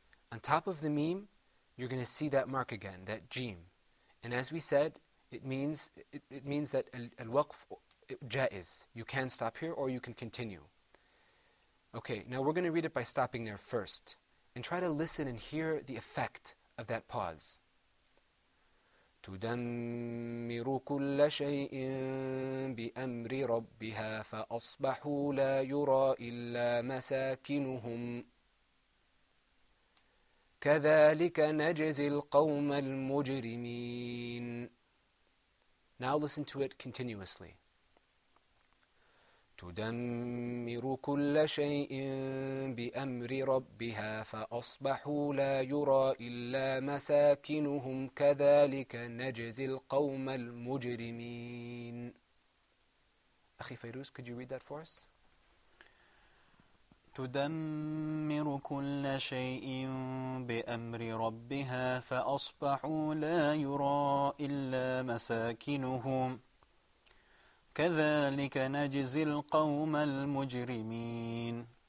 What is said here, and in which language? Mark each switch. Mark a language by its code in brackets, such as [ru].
[en] On top of the meme, you're going to see that mark again, that jim. And as we said, it means that al-waqf jaiz. You can stop here or you can continue. Okay, now we're going to read it by stopping there first. And try to listen and hear the effect of that pause. [ar] تدمر كل شيء بأمر ربها فأصبحوا لا يرى إلا مساكنهم كذلك نجزي القوم المجرمين. [en] Now listen to it continuously. [ar] تدمر كل شيء بأمر ربها فأصبحوا لا يرى إلا مساكنهم كذلك نجزي القوم المجرمين. أخي [en] فيروز, could you read that for us? [ar] تدمر كل شيء بأمر ربها فأصبحوا لا يرى إلا مساكنهم كذلك نجزي القوم المجرمين.